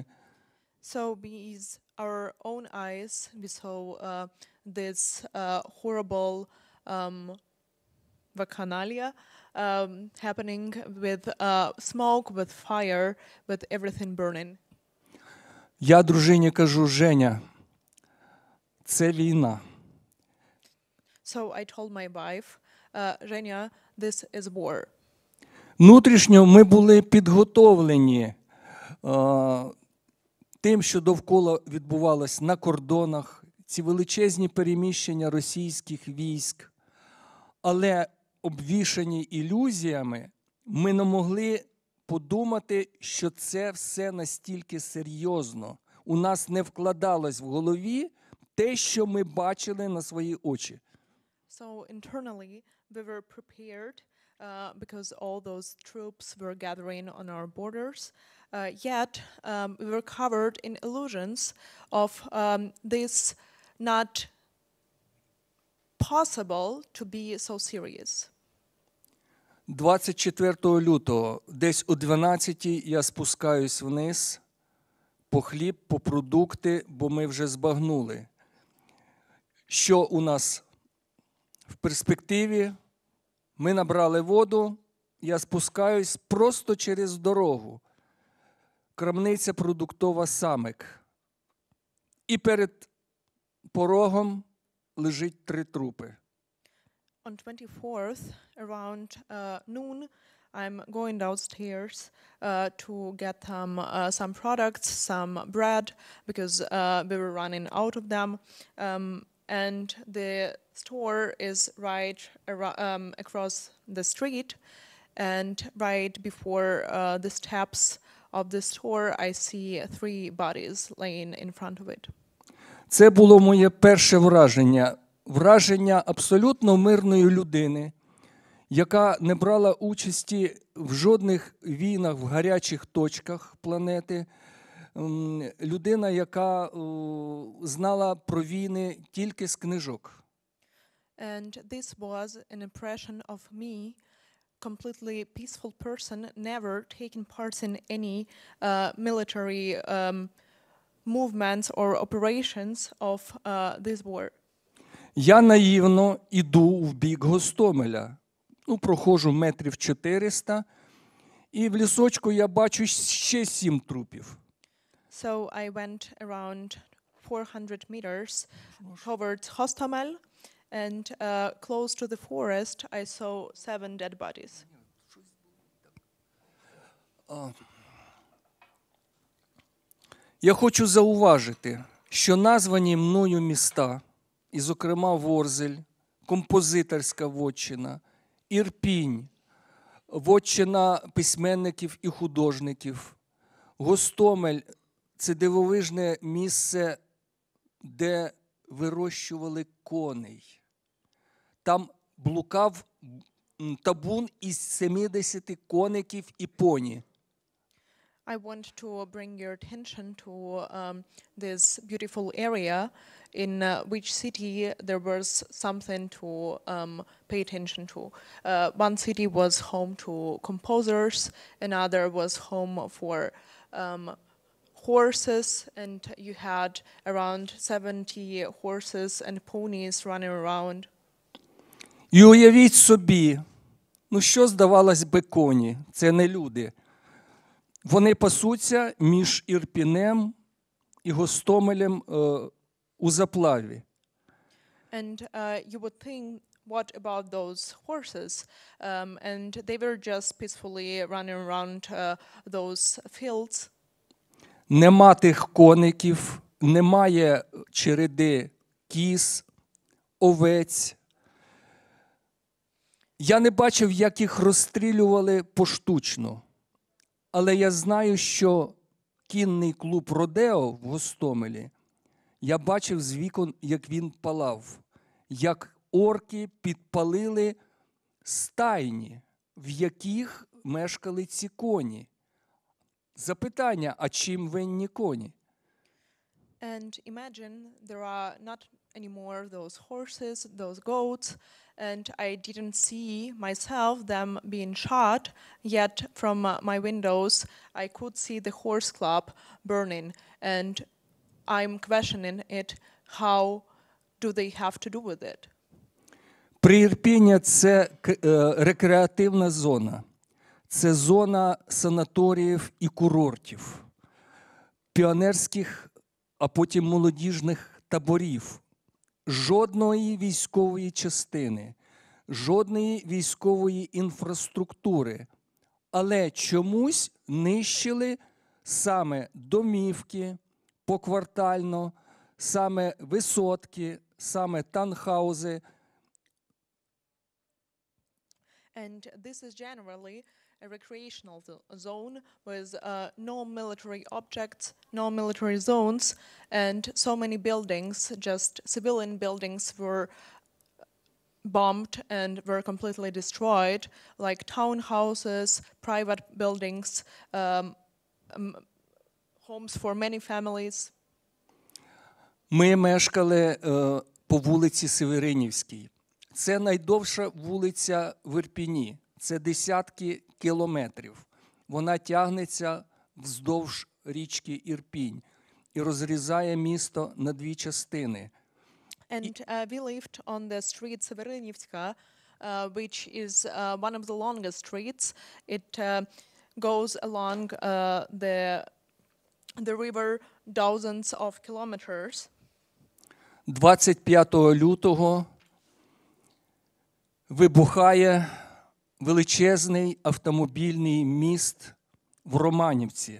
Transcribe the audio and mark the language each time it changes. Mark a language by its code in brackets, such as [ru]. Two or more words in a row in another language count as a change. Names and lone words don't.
[en] So with our own eyes, we saw this horrible vacchanalia happening with smoke, with fire, with everything burning. [uk] Я дружині кажу: Женя, це війна. [en] So I told my wife, Zhenya, this is war. [uk] Внутрішньо ми були підготовлені тим, що довкола відбувалось на кордонах, ці величезні переміщення російських військ. Але обвішані ілюзіями ми не могли подумати, що це все настільки серйозно. У нас не вкладалось в голові те, що ми бачили на свої очі. [en] So internally, we were prepared because all those troops were gathering on our borders. Yet, we were covered in illusions of this not possible to be so serious. [uk] 24 лютого, десь о 12-й, я спускаюсь вниз по хліб, по продукти, бо ми вже збагнули, що у нас в перспективі. Ми набрали воду, я спускаюсь просто через дорогу. Крамниця продуктова «Самик». І перед порогом лежить 3 трупи. [en] On 24th, around noon, I'm going downstairs to get some products, some bread, because we were running out of them. And the store is right across the street, and right before the steps of the store, I see 3 bodies laying in front of it. [uk] Це було моє перше враження. Враження абсолютно мирної людини, яка не брала участі в жодних війнах в гарячих точках планети. Людина, яка знала про війни тільки з книжок. [en] And this was an impression of me, completely peaceful person, never taking part in any military movements or operations of this war. [uk] Я наївно іду в бік Гостомеля. Проходжу метрів 400 І в лісочку я бачу ще 7 трупів. [en] So I went around 400 meters towards Hostomel, and close to the forest, I saw 7 dead bodies. [uk] Я хочу зауважити, що названі мною міста, і зокрема Ворзель, композиторська вотчина, Ірпінь, вотчина письменників і художників, Гостомель – це дивовижне місце, де вирощували коней. Там блукав табун із 70 коників і поні. [en] I want to bring your attention to this beautiful area in which city there was something to pay attention to. One city was home to composers, another was home for horses, and you had around 70 horses and ponies running around. [uk] І уявіть собі, ну що здавалось би коні? Це не люди. Вони пасуться між Ірпінем і Гостомелем у заплаві. [en] And you would think, what about those horses? And they were just peacefully running around those fields. [uk] Нема тих коників, немає череди кіз, овець. Я не бачив, як їх розстрілювали поштучно. Але я знаю, що кінний клуб Родео в Гостомелі, я бачив з вікон, як він палав, як орки підпалили стайні, в яких мешкали ці коні. Запитання, а чим винні коні? [en] And imagine there are not anymore those horses, those goats, and I didn't see myself them being shot, yet from my windows I could see the horse club burning, and I'm questioning it, how do they have to do with it? [uk] Приірпіння – це рекреативна зона. Це зона санаторіїв і курортів, піонерських, а потім молодіжних таборів. Жодної військової частини, жодної військової інфраструктури. Але чомусь нищили саме домівки поквартально, саме висотки, саме таунхаузи. [en] And this is generally a recreational zone with no military objects, no military zones, and so many buildings, just civilian buildings, were bombed and were completely destroyed, like townhouses, private buildings, homes for many families. [uk] Ми мешкали по вулиці Северинівській. Це найдовша вулиця в Ірпіні. Це десятки кілометрів. Вона тягнеться вздовж річки Ірпінь і розрізає місто на 2 частини. [en] And we lived on the street Severinivska, which is one of the longest streets. It goes along the river dozens of kilometers. [uk] 25 лютого вибухає величезний автомобільний міст в Романівці.